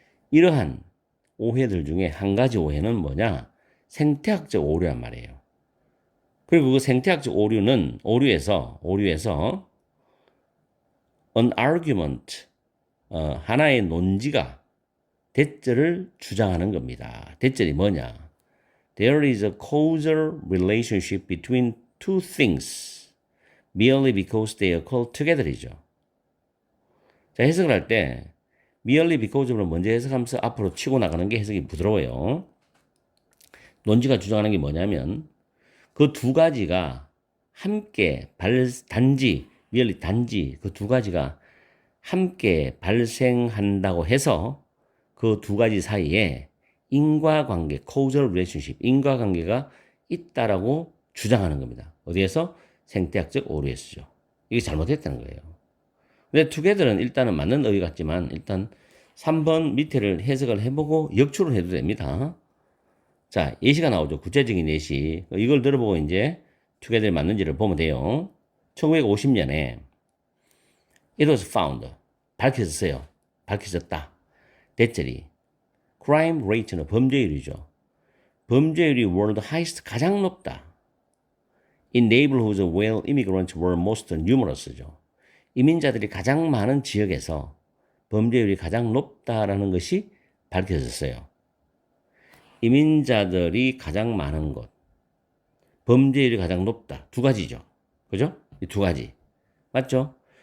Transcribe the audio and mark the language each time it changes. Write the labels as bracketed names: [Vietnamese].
[Korean] 이러한 오해들 중에 한 가지 오해는 뭐냐? 생태학적 오류란 말이에요. 그리고 그 생태학적 오류에서 [English] an argument, [Korean] 하나의 논지가 대절을 주장하는 겁니다. 대절이 뭐냐? [English] There is a causal relationship between two things merely because they occur together이죠. [Korean] 자, 해석을 할 때 [English] merely because [Korean] 를 먼저 해석하면서 앞으로 치고 나가는 게 해석이 부드러워요. 논지가 주장하는 게 뭐냐면 그 두 가지가 함께 단지 그 두 가지가 함께 발생한다고 해서 그 두 가지 사이에 인과관계, causal relationship, 인과관계가 있다라고 주장하는 겁니다. 어디에서? 생태학적 오류에서죠. 이게 잘못했다는 거예요. 근데 together는 일단은 맞는 어휘 같지만 일단 3번 밑에를 해석을 해보고 역추를 해도 됩니다. 자, 예시가 나오죠. 구체적인 예시. 이걸 들어보고 이제 together 맞는지를 보면 돼요. [English] 1950년에 it was found. [Korean] 밝혀졌어요. 밝혀졌다. 대절이. crime rate는 범죄율이죠. 범죄율이 [English] world highest [Korean] 가장 높다. [English] In neighborhoods where immigrants were most numerous죠. [Korean] 이민자들이 가장 많은 지역에서 범죄율이 가장 높다라는 것이 밝혀졌어요. 이민자들이 가장 많은 곳, 범죄율이 가장 높다. 두 가지죠. 그죠? 이 두 가지. 맞죠?